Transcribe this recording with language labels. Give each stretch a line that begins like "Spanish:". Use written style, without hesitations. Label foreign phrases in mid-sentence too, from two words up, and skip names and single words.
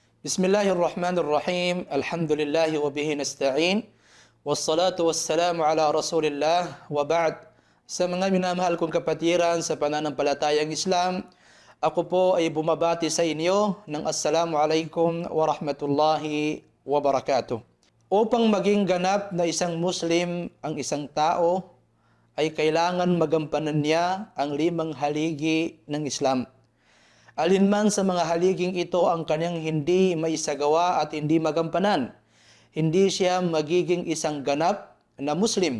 Arabic: بسم الله الرحمن الرحيم. الحمد لله وبه نستعين. والصلاة والسلام على رسول الله وبعد.
Filipino: Sa mga minamahal kong kapatiran sa pananampalatayang Islam, ako po ay bumabati sa inyo ng
Arabic: السلام عليكم ورحمة الله وبركاته.
Filipino: Upang maging ganap na isang Muslim ang isang tao, ay kailangan magampanan niya ang 5 haligi ng Islam. Alinman sa mga haliging ito ang kanyang hindi maisagawa at hindi magampanan, hindi siya magiging isang ganap na Muslim.